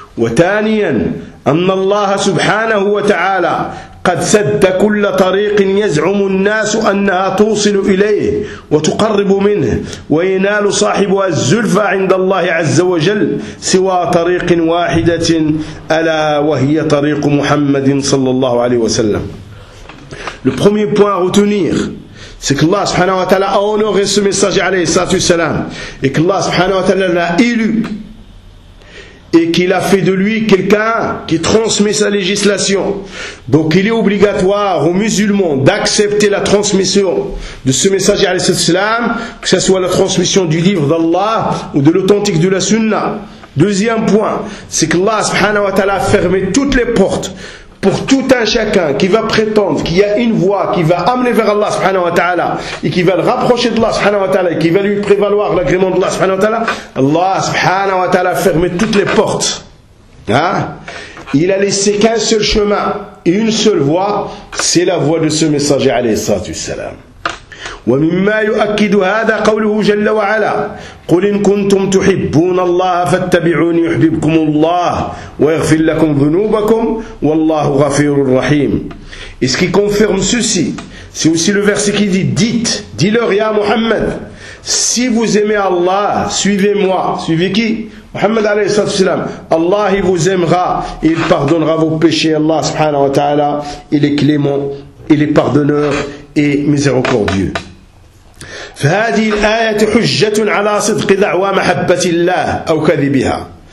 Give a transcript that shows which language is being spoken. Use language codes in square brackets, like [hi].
[ar] وثانيا أن الله سبحانه وتعالى قد سد كل طريق يزعم الناس أنها توصل إليه وتقرب منه وينال صاحبها الزلفى عند الله عز وجل سوى طريق واحدة ألا وهي طريق محمد صلى الله عليه وسلم. [fr] Le premier point à retenir, c'est que Allah subhanahu wa ta'ala a honoré ce message عليه الصلاة والسلام et que Allah subhanahu wa ta'ala l'a élu et qu'il a fait de lui quelqu'un qui transmet sa législation. Donc il est obligatoire aux musulmans d'accepter la transmission de ce messager alayhi salam, que ce soit la transmission du livre d'Allah ou de l'authentique de la sunna. Deuxième point, c'est que Allah subhanahu wa ta'ala a fermé toutes les portes pour tout un chacun qui va prétendre qu'il y a une voie qui va amener vers Allah subhanahu wa ta'ala et qui va le rapprocher d'Allah subhanahu wa ta'ala et qui va lui prévaloir l'agrément d'Allah subhanahu wa ta'ala, Allah subhanahu wa ta'ala a fermé toutes les portes. Hein? Il a laissé qu'un seul chemin et une seule voie, c'est la voie de ce messager alayhi salatu wassalam. [ar] ومما يؤكد هذا قوله جل وعلا قل إن كنتم تحبون الله فاتبعوني يحببكم الله ويغفر لكم ذنوبكم والله غفور رحيم. [fr] Et ce qui confirme ceci, c'est aussi le verset qui dit, dites-leur, ya Muhammad, si vous aimez Allah, suivez-moi. Suivez qui? Muhammad alayhi salatu wasalam. Allah il vous aimera, il pardonnera vos péchés. Allah subhanahu wa ta'ala, il est clément, il est pardonneur et miséricordieux. [ar] فهذه الآية حجة على صدق دعوى محبة الله أو كذبها.